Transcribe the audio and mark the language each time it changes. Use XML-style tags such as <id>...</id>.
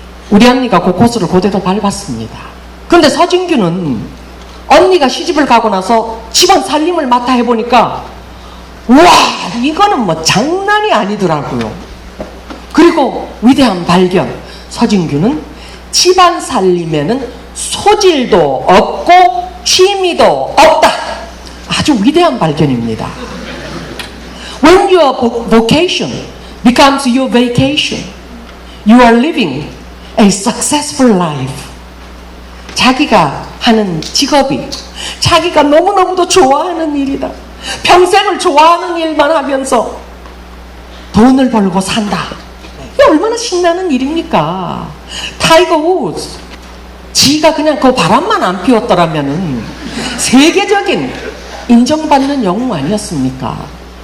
<ko>우리 언니가 그 코스를 고대로 밟았습니다. 근데 서진규는 언니가 시집을 가고 나서 집안 살림을 맡아 해보니까 와, 이거는 뭐 장난이 아니더라고요. 그리고 위대한 발견, 서진규는 집안 살림에는 소질도 없고 취미도 없다. 아주 위대한 발견입니다.</ko> <en>When your vocation becomes your vacation, you are living a successful life.</en> <ko>자기가 하는 직업이 자기가 너무너무도 좋아하는 일이다. 평생을 좋아하는 일만 하면서 돈을 벌고 산다. 이게 얼마나 신나는 일입니까? 타이거 우즈, 지가 그냥 그 바람만 안 피웠더라면은 세계적인 인정받는 영웅 아니었습니까?</ko>